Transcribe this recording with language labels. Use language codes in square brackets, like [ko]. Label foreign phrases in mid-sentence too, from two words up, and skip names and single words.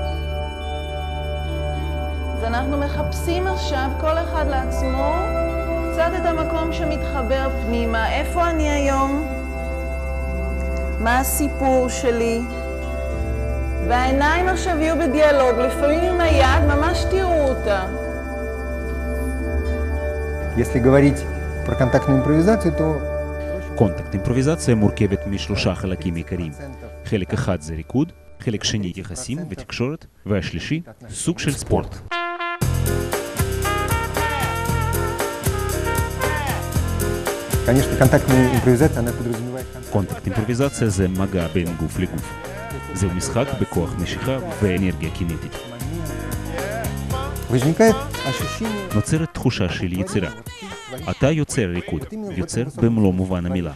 [he] אז אנחנו מחפשים עכשיו כל אחד לעצמו קצת את המקום שמתחבר פנימה. איפה אני היום? מה הסיפור שלי? והעיניים עכשיו יהיו בדיאלוג, לפעמים עם היד, ממש תראו אותה. [ru] Если говорить про контактную импровизацию, то [he] קונטקט אימפרוביזציה מורכבת משלושה חלקים עיקריים. חלק אחד זה ריקוד, חלק שני יחסים ותקשורת, והשלישי סוג של ספורט. [ru] конечно, контактная импровизация, она подразумевает [he] קונטקט אימפרוביזציה זה מגע בין גוף לגוף. זהו משחק בכוח משיכה ואנרגיה קינטית. [ru] возникает ощущение [he] נוצרת תחושה של יצירה. אתה יוצר ריקוד, יוצר במלוא מובן המילה.